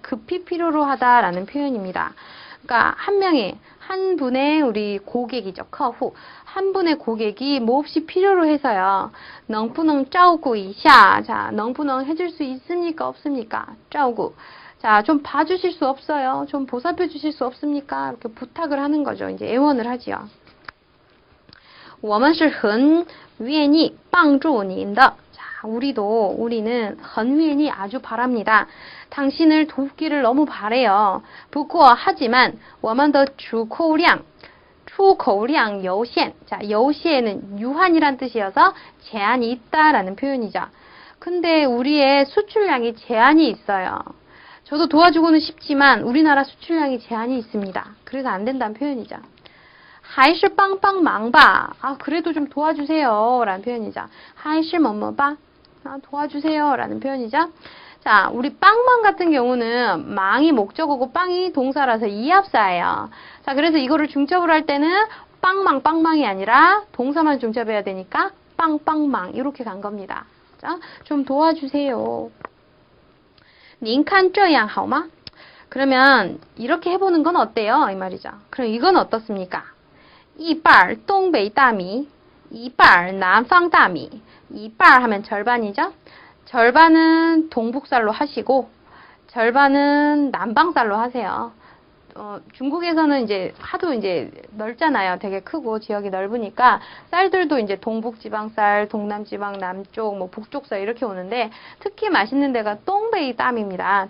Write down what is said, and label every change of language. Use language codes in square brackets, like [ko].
[ko] 급히 필요로 하다라는 표현입니다. 그러니까 한 분의 우리 고객이죠. [zh] 客户. [ko] 한 분의 고객이 몹시 필요로 해서요. [zh] 能不能照顾一下. [ko] 자, 能不能 해줄 수 있습니까? 없습니까? 照顾.자, 좀 봐주실 수 없어요? 좀 보살펴 주실 수 없습니까? 이렇게 부탁을 하는 거죠. 이제 애원을 하지요. [zh] 我们是很愿意帮助您的. [ko] 자, 우리는 很愿意 아주 바랍니다. 당신을 돕기를 너무 바래요. [zh] 不过 [ko] 하지만 [zh] 我们的出口量有限. [ko] 자, 有限은 유한이란 뜻이어서 제한이 있다라는 표현이죠. 근데 우리의 수출량이 제한이 있어요. 저도 도와주고는 싶지만 우리나라 수출량이 제한이 있습니다. 그래서 안 된다는 표현이죠. [zh] 还是帮帮忙吧. [ko] 아, 그래도 좀 도와주세요. 라는 표현이죠. 还是뭐뭐吧. 아, 도와주세요. 라는 표현이죠. 자, 우리 빵망 같은 경우는 망이 목적어고 빵이 동사라서 이합사예요. 자, 그래서 이거를 중첩을 할 때는 빵망이 아니라 동사만 중첩해야 되니까 빵빵망 이렇게 간 겁니다. 자, 좀 도와주세요. [zh] 您看这样好吗? [ko] 그러면 이렇게 해보는 건 어때요? 이 말이죠. 그럼 이건 어떻습니까? [zh] 一半东北大米, 一半南方大米. [ko] 一半 하면 절반이죠. 절반은 동북살로 하시고 절반은 남방살로 하세요. 중국에서는 이제 하도 이제 넓잖아요. 되게 크고 지역이 넓으니까 쌀들도 이제 동북지방쌀, 동남지방 남쪽, 뭐 북쪽쌀 이렇게 오는데 특히 맛있는 데가 동베이 땀입니다.